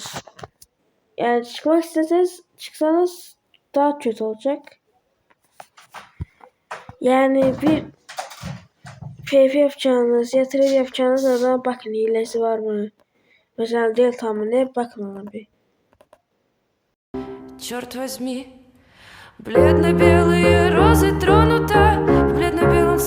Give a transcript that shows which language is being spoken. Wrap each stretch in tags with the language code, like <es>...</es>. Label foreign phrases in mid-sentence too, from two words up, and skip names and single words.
<tr>Yani çıkmak isteseniz çıksanız daha kötü olacak. Yani bir PF yapacağınız, yatırım yapacağınız adama bakın hilesi var mı? Mesela Delta mı ne? Bakın ona bir.</tr> <ru>Черт возьми, бледно-белые розы тронута, бледно-белые</ru>